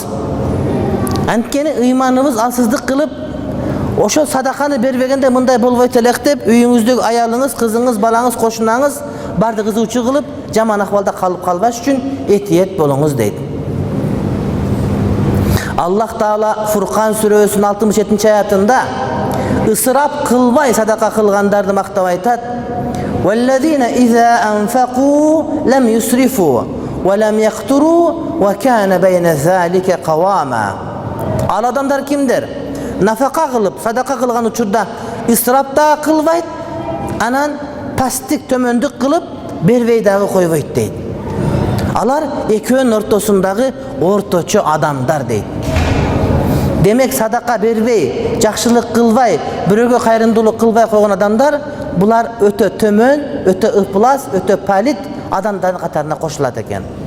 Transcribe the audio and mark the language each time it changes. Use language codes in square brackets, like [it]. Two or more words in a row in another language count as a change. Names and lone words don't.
[ky] Анткени ыйманыбыз алсыздык кылып, ошо садаканы бербегенде мындай болбойт элек деп, үйүңүздөгү аялыңыз, кызыңыз, балаңыз, кошунаңыз барды кызуучу кылып, жаман акыбалда калып калбаш үчүн этиет болуңуз дейт. Аллах Таала Фуркан сүрөсүнүн 67-аятында ысырап кылбай садака кылгандарды мактап айтат. [ar] وَالَّذِينَ إِذَا أَنْفَقُوا لَمْ يُسْرِفُوا وَلَمْ يَقْتُرُوا وَكَانَ بَيْنَ ذَلِكَ قَوَامًا. [ky] Ал адамдар кимдер? Нафака кылып, садака кылган учурда ысырап да кылбайт, анан пастик төмөндүк кылып бербей дагы койбойт дейт. Алар экөөнүн ортосундагы орточо адамдар дейт. Демек садака бербей, жакшылык кылбай, бирөөгө кайрымдуулук кылбай койгон адамдар булар өтө төмөн, өтө ыплас, өтө палит адамдардын катарына кошулат экен.